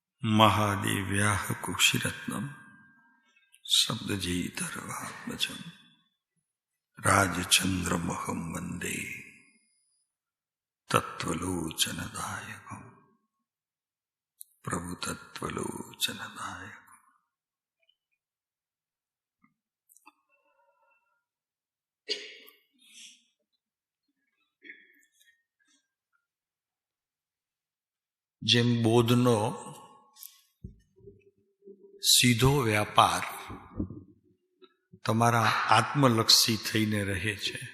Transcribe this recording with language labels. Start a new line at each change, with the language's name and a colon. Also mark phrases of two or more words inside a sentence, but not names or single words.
Sanskrit: महादेव्याः कुक्षिरत्नम् शब्दजीतर्वात्मजम् राजचन्द्रमहं वन्दे तत्त्वलोचनदायकम् प्रभु तत्त्वलोचनदायकम्।
Gujarati: જેમ બોધનો સીધો વ્યાપાર તમારા આત્મલક્ષી થઈને રહે છે,